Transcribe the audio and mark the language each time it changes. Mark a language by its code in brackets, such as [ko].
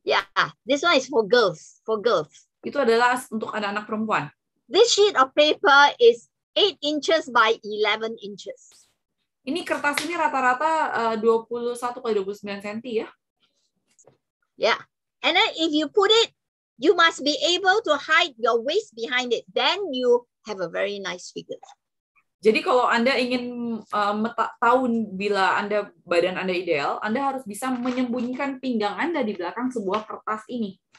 [en] Yeah, this one is for girls. [id] Itu adalah untuk anak-anak perempuan. [en] This sheet of paper is 8 inches by 11 inches. [id] Ini kertas ini rata-rata 21 kali 29 cm ya. Yeah. [en] And then if you put it, you must be able to hide your waist behind it. Then you have a very nice figure. [id] Jadi kalau Anda ingin tahu bila badan Anda ideal, Anda harus bisa menyembunyikan pinggang Anda di belakang sebuah kertas ini.